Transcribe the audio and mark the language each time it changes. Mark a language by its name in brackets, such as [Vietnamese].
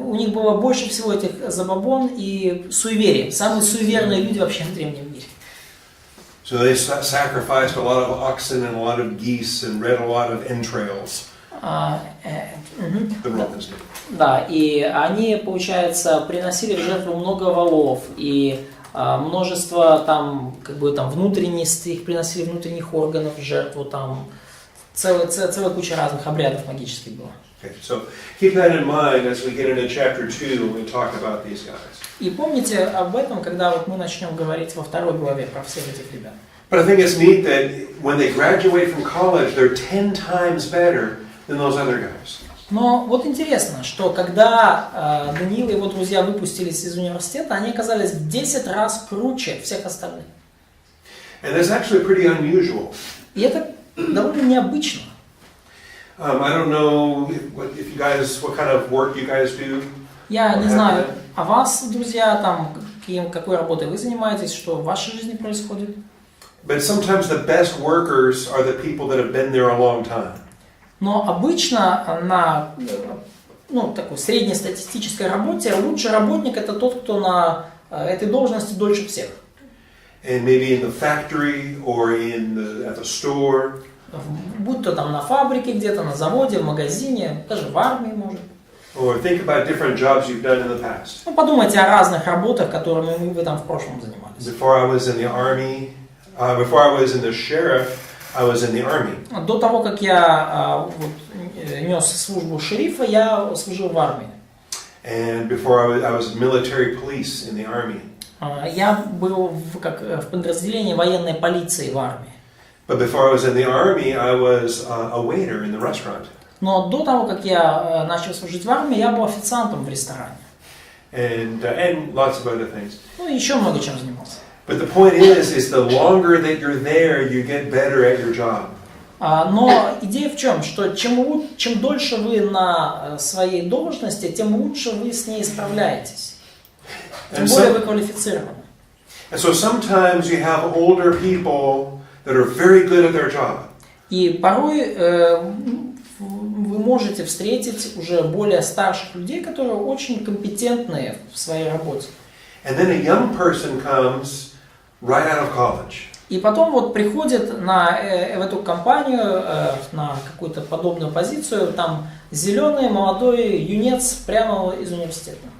[Russian] У них было больше всего этих забабон и суеверий. Самые суеверные люди вообще в древнем мире. [English] So they sacrificed a lot of oxen and a lot of geese and read a lot of entrails. The Romans did. [Russian] Да, и они, получается, приносили в жертву много волов и множество там, внутренностей, их приносили внутренних органов в жертву, там целая куча разных обрядов магических было. [English] Okay, so keep that in mind as we get into chapter 2 when we talk about these guys. [Russian] И помните об этом, когда вот мы начнем говорить во 2 главе про всех этих ребят. [English] But I think it's neat that when they graduate from college, they're 10 times better than those other guys. [Russian] Но вот интересно, что когда Даниил и его друзья выпустились из университета, они оказались в 10 раз круче всех остальных. [English] And that's actually pretty unusual. [Russian] И это довольно необычно. [English] I don't know what kind of work you guys do. [Russian] Я не знаю, а вас, друзья, там, какой работой вы занимаетесь, что в вашей жизни происходит? [English] But sometimes the best workers are the people that have been there a long time. [Russian] Но обычно на такой среднестатистической работе лучший работник это тот, кто на этой должности дольше всех. [English] and maybe in the factory or at the store. [Russian] Будь то там на фабрике где-то, на заводе, в магазине, даже в армии, может. [English] Or think about different jobs you've done in the past. [Russian] Ну, подумайте о разных работах, которыми вы там в прошлом занимались. [English] Before I was in the army, before I was in the sheriff, I was in the army. [Russian] До того, как я нес службу шерифа, я служил в армии. [English] And before I was military police in the army. [Russian] Я был в подразделении военной полиции в армии. [English] But before I was in the army, I was a waiter in the restaurant. [Russian] Но до того, как я начал служить в армии, я был официантом в ресторане. [English] And lots of other things. [Russian] Ну и еще много чем занимался. [English] But the point is the longer that you're there, you get better at your job. [Russian] Но идея в чем? Что чем дольше вы на своей должности, тем лучше вы с ней справляетесь. Тем более вы квалифицированы. [English] And so sometimes you have older people that are very good at their job. [Russian] И порой вы можете встретить уже более старших людей, которые очень компетентные в своей работе. [English] And then a young person comes right out of college. [Russian] И потом вот приходит в эту компанию, на какую-то подобную позицию, там зеленый молодой юнец прямо из университета.